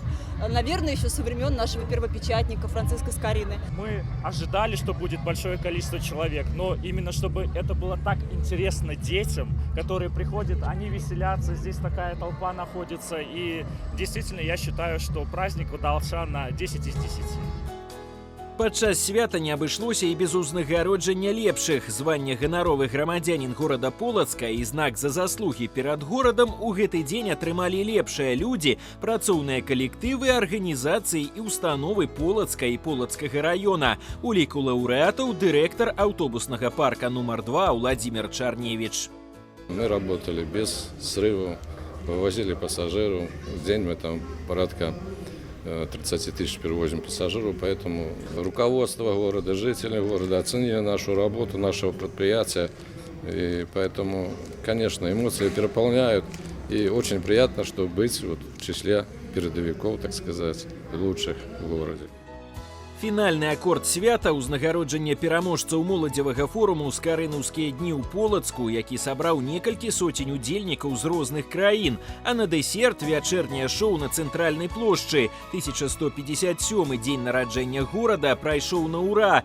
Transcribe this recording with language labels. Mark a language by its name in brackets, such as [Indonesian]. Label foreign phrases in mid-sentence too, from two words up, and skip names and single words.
[Russian] Наверное, еще со времен нашего первопечатника Франциска Скорины. Мы ожидали, что будет большое количество человек, но именно чтобы это было так интересно детям, которые приходят, они веселятся, здесь такая толпа находится. И действительно, я считаю, что праздник удался на 10 из 10. [Belarusian] Падчас свята не абышлося і без узнагароджання лепшых. Званне ганаровы грамадзянін горада Полацка і знак за заслугі перад горадам у гэты дзень атрымалі лепшыя людзі, працоўныя калектывы, арганізацыі і установы Полацка і Полацкага района. У ліку лаўрэатаў дырэктар аўтобуснага парка нумар 2 Владимир Чарневич. [Russian] Мы работали без срывов, вывозили пассажиров. В день мы там порядка 30 тысяч перевозим пассажиров, поэтому руководство города, жители города оценили нашу работу, нашего предприятия, и поэтому, конечно, эмоции переполняют, и очень приятно, что быть вот в числе передовиков, так сказать, лучших в городе. [Belarusian] Фінальны акорд свята ўзнагароджання пераможцаў моладзевага форуму «Скарынаўскія дні» ў Полацку, які сабраў некалькі соцень удзельнікаў з розных краін. А на дэсерт вячэрняе шоу на цэнтральнай плошчы. 1157 дзень нараджэння горада прайшоў на ўра.